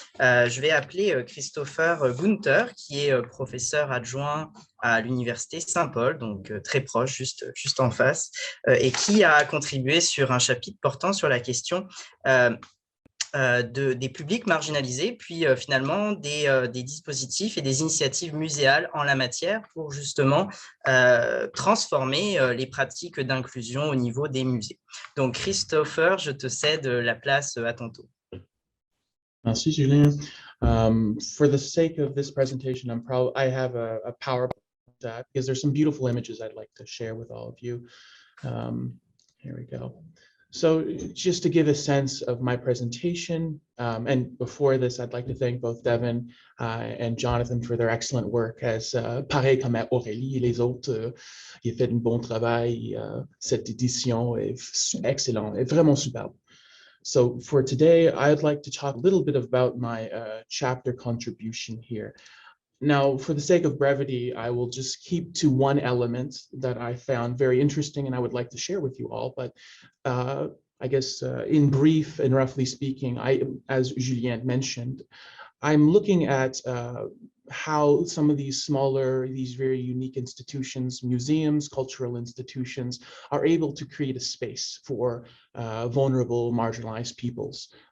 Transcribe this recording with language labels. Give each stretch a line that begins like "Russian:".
French: Je vais appeler Christopher Gunther, qui est professeur adjoint à l'université Saint-Paul, donc très proche, juste en face, et qui a contribué sur un chapitre portant sur la question des publics marginalisés, puis finalement des dispositifs et des initiatives muséales en la matière pour justement transformer les pratiques d'inclusion au niveau des musées. Donc Christopher, je te cède la place à ton tour. Merci Julien.
English: For the sake of this presentation, I have a PowerPoint because there's some beautiful images I'd like to share with all of you. Here we go. So just to give a sense of my presentation, and before this, I'd like to thank both Devin and Jonathan for their excellent work, as
French: pareil comme Aurélie et les autres, ils ont fait un bon travail. Cette édition est excellente, est vraiment superbe.
English: So for today, I'd like to talk a little bit about my chapter contribution here. Now, for the sake of brevity, I will just keep to one element that I found very interesting and I would like to share with you all. But I guess in brief and roughly speaking, as Julien mentioned, I'm looking at how some of these very unique institutions, museums, cultural institutions, are able to create a space for vulnerable, marginalized peoples.